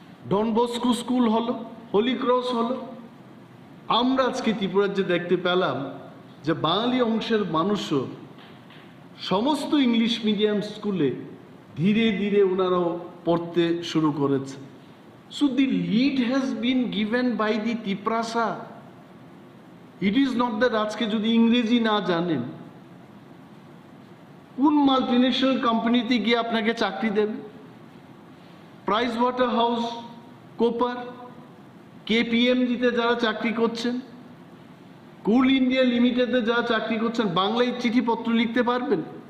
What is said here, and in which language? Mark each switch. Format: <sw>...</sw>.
<bn>Don Bosco school হলো, Holi cross হলো। আমরা আজকে ত্রিপুরার যে দেখতে পেলাম যে বাঙালি অংশের মানুষও সমস্ত ইংলিশ মিডিয়াম স্কুলে ধীরে ধীরে ওনারাও পড়তে শুরু করেছে।</bn> <en>So the lead has been given by the Tiprasa. It is not that</en> <bn>আজকে যদি ইংরেজি না জানেন, কোন মাল্টিনেশনাল কোম্পানিতে গিয়ে আপনাকে চাকরি দেবে? প্রাইস ওয়াটার হাউস কোপার, কেপিএমজিতে যারা চাকরি করছেন, কুল ইন্ডিয়া লিমিটেডে যারা চাকরি করছেন, বাংলায় চিঠিপত্র লিখতে পারবেন।</bn>